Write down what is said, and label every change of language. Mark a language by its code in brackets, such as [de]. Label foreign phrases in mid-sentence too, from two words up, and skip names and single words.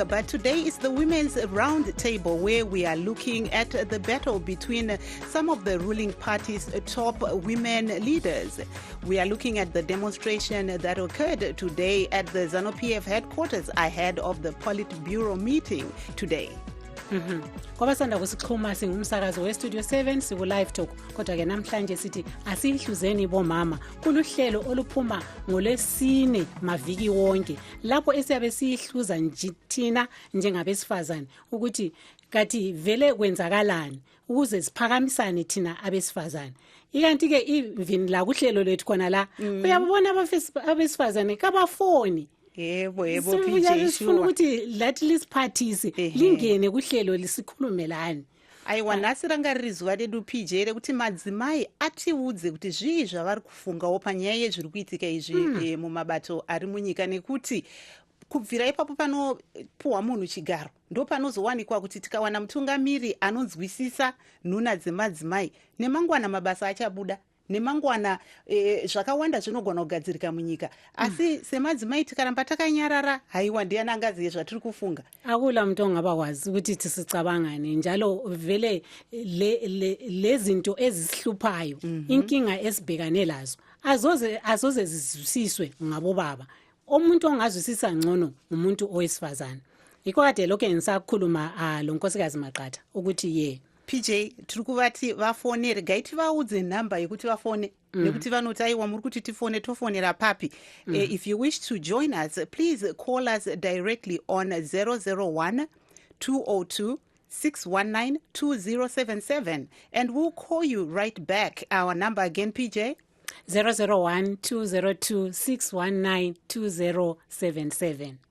[en] but today is the Women's Round Table where we are looking at the battle between some of the ruling party's top women leaders. We are looking at the demonstration that occurred today at the Zanu PF headquarters ahead of the Politburo meeting today. [nd] Kwabasanda kusixhuma singumsakazo westudio 7 siku live talk kodwa ke namhlanje sithi asihluzeni bomama kuluhlelo oluphuma ngolwesine maviki wonke lapho esiyabe sihluza thina njengabesifazane ukuthi kathi vele kwenzakalani ukuze siphakamisane thina abesifazane. Ikanti ke even la kuhlelo lethu khona la uyabona abesifazane kabafoni. Yebo PJ sifuna ukuthi lathi lisiphathise lingene kuhlelo lisikhulumelane. [sn] Aiwa nhasi ranga rizwa redu PJ rekuti madzimai atiudze kuti zvii zvavari kufungawo panyaya yezviri kuitika izvi mumabato ari munyika nekuti kubvira ipapo panopuhwa munhu chigaro ndo panozowanikwa kuti tikawana mutungamiri anonzwisisa nhuna dzemadzimai nemangwana mabasa achabuda nemangwana zvakawanda zvinogona kugadzirika munyika asi semadzimai tikaramba takanyarara haiwa ndiani angaziye zvatiri kufunga. [nd] Akula muntu ongabakwazi ukuthi tisicabangane njalo vele lezinto ezisihluphayo inkinga esibhekane lazo azoze zizwisiswe ngabo baba. Umuntu ongazwisisa ngcono umuntu owesifazane. Iko kade lokho ngisakhuluma lo nkosikazi Maqhatha ukuthi [sn] PJ tiri kuvati vafonere gaiti vaudze nhamba yekuti vafone nekuti vanoti aiwa muri kuti tifone tofonera papi. [en] If you wish to join us, please call us directly on 001 202 619 2077 and we'll call you right back. Our number again, PJ? 001 202 619 2077.